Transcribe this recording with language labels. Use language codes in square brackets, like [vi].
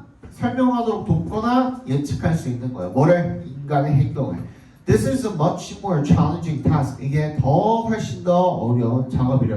[ko] 설명하도록 돕거나 예측할 수 있는 거예요. 뭐를? 인간의 행동을. [en] This is a much more challenging task. [ko] 이게 훨씬 더 어려운 작업이래.